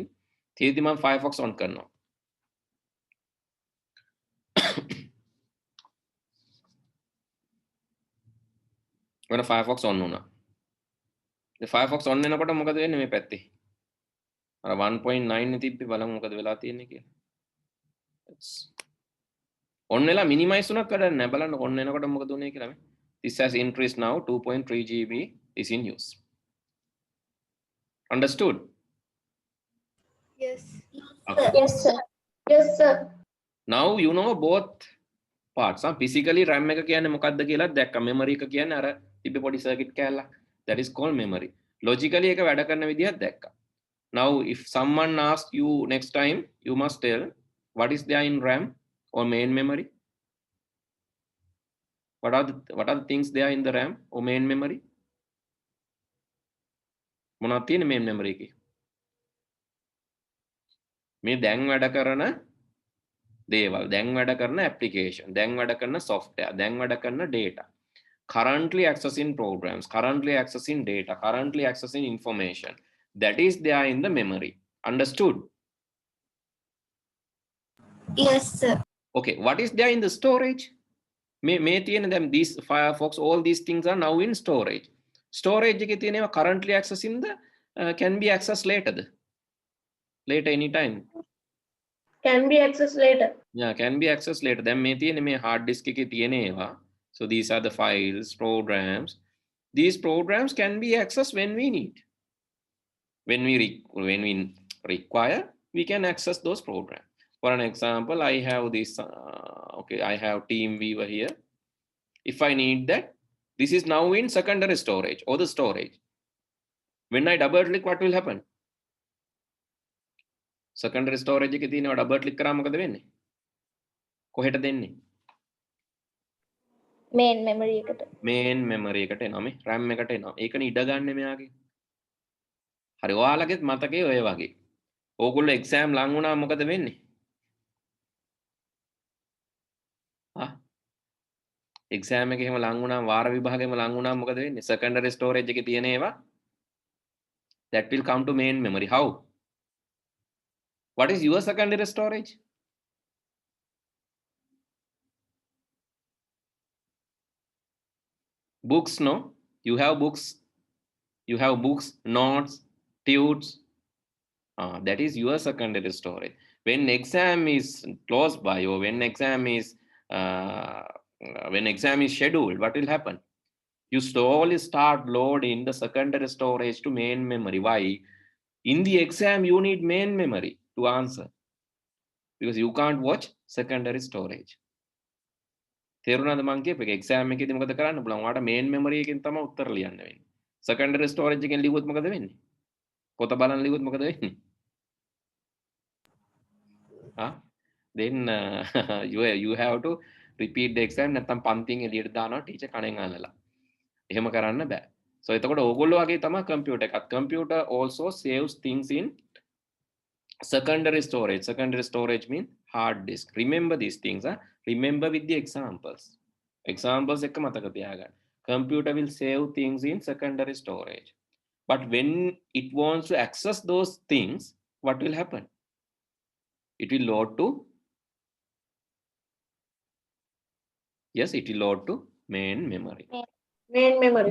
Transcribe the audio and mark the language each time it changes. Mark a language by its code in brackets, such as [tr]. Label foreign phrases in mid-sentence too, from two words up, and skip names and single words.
[si] තේදි මං Firefox on කරනවා. වෙන Firefox on වුණා. Firefox on වෙනකොට මොකද වෙන්නේ මේ පැත්තේ? අර 1.9 නේ තිබ්බේ බලමු මොකද වෙලා තියෙන්නේ කියලා. on වෙලා minimize උනක් වැඩක් නැහැ. බලන්න on වෙනකොට මොකද උනේ කියලා මේ. [en] This has increased now 2.3 GB is in use. Understood? Yes. Okay. Yes, sir. Yes, sir. Now you know both parts. Physically RAM එක කියන්නේ මොකක්ද කියලා දැක්කා. [si] memory එක කියන්නේ අර තිබ්බේ පොඩි circuit කෑල්ලක්. [en] That is called memory. [si] Logically එක වැඩ කරන විදිහක් දැක්කා. [en] Now if someone asks you next time, you must tell what is there in RAM or main memory. What are the things there in the RAM or main memory? [si] මොනවද තියෙන්නේ [en] main memory [si] එකේ? මේ දැන් වැඩ කරන දේවල්, දැන් වැඩ කරන application, දැන් වැඩ කරන software, දැන් වැඩ කරන data. [en] Currently accessing programs, currently accessing data, currently accessing information. That is there in the memory. Understood? Yes, sir. Okay, what is there in the storage? [si] මේ තියෙන [en] them these Firefox, all these things are now in storage. [si] Storage එකේ තියෙනවා [en] currently accessing the can be accessed later anytime. Can be accessed later. Yeah, can be accessed later. [si] Then may තියෙන මේ [en] hard disk [si] එකේ තියෙනවා. [en] So these are the files, programs. These programs can be accessed when we need. When we require, we can access those programs. For an example, I have this, okay, I have TeamViewer here. If I need that, this is now in secondary storage or the storage. When I double click, what will happen? Secondary storage [si] එකේ තියෙනවා [en] double click [si] කරාම මොකද වෙන්නේ? කොහෙට දෙන්නේ? [en] Main memory [si] එකට. [en] Main memory [si] එකට එනවා මේ RAM එකට එනවා. ඒකනේ ඉඩ ගන්න මෙයාගේ. හරි ඔයාලගෙත් මතකේ ඔය වගේ. ඕගොල්ලෝ exam ලඟ වුණා මොකද වෙන්නේ? exam එකේ එහෙම ලඟ වුණාම වාර විභාගෙම ලඟ වුණාම මොකද වෙන්නේ? [en] Secondary storage [si] එකේ තියෙන ඒවා [en] that will come to main memory. How? What is your secondary storage? Books, no? You have books. You have books, notes, tudes. That is your secondary storage. When exam is close by or when exam is scheduled, what will happen? You slowly start loading the secondary storage to main memory. Why? In the exam, you need main memory to answer because you can't watch secondary storage. [si] තේරුණාද මං කියපේ exam එකේදී මොකද කරන්න පුළුවන්? ඔයාලට [en] main memory [si] එකෙන් තමයි උත්තර ලියන්න වෙන්නේ. [en] Secondary storage [si] එකෙන් ලියුවොත් මොකද වෙන්නේ? පොත බලන් ලියුවොත් මොකද වෙන්නේ? [en] Then you have to repeat the exam. [si] නැත්නම් පන්තියෙන් එළියට දානවා ටීචර් කණෙන් අල්ලලා. එහෙම කරන්න බෑ. So එතකොට ඕගොල්ලෝ වගේ තමයි computer එකත්. [en] Computer also saves things in secondary storage. Secondary storage means hard disk. Remember these things. Remember with the examples. [si] Examples එක මතක තියාගන්න. [en] Computer will save things in secondary storage. But when it wants to access those things, what will happen? It will load to, yes, it will load to main memory. Main memory.